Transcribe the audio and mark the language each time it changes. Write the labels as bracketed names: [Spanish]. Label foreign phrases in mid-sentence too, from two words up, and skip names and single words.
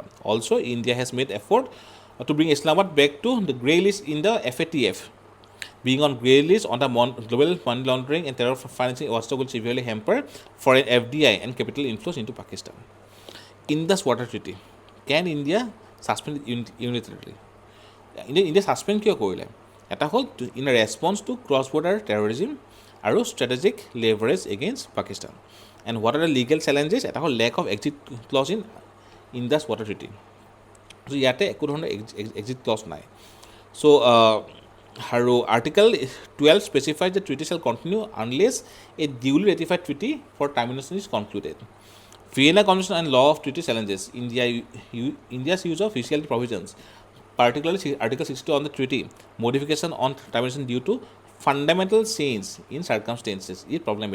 [English] Also, India has made effort to bring Islamabad back to the grey list in the FATF. Being on grey list on the global money laundering and terror financing watchdog will severely hamper foreign FDI and capital inflows into Pakistan. Indus Water Treaty. Can India suspend unilaterally? India suspend [Assamese] কিয় কৰিলে? এটা হ'ল [English] in a response to cross-border terrorism [Assamese] আৰু [English] strategic leverage against Pakistan. And what are the legal challenges? [Assamese] এটা হ'ল [English] lack of exit clause in Indus Water Treaty. [Assamese] So ইয়াতে একো ধৰণৰ [English] exit clause [Assamese] নাই. [English] So আৰু Article 12 specifies the treaty shall continue unless a duly ratified treaty for termination is concluded. Vienna Convention and Law of Treaty challenges India's use of official provisions, particularly Article 62 on the treaty modification on termination due to fundamental change in circumstances is problematic.